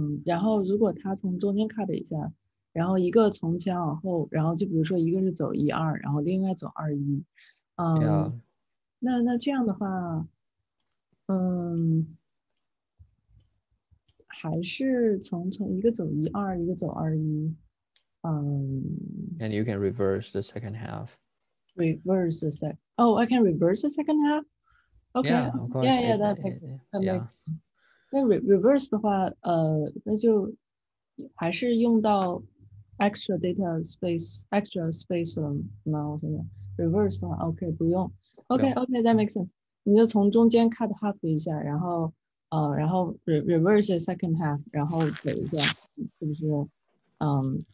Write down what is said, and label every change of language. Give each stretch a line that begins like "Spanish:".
Chinese: 然后如果它从中间 cut 一下，然后一个从前往后，然后就比如说一个是走1、2，然后另外走2、1。那这样的话，还是从一个走1、2，一个走2、1。
English: And you can reverse the second half. Reverse the second. Oh, I can reverse the second half. Okay. Yeah, of course. Yeah, that Yeah. makes.
Chinese: 那 reverse 的话，那就还是用到
English: extra data extra space
Chinese: 了吗？我想想 reverse 的话，OK 不用。
English: OK that makes sense。
Chinese: 你就从中间 cut half 一下，然后
English: reverse the second half，
Chinese: 然后走一下，是不是？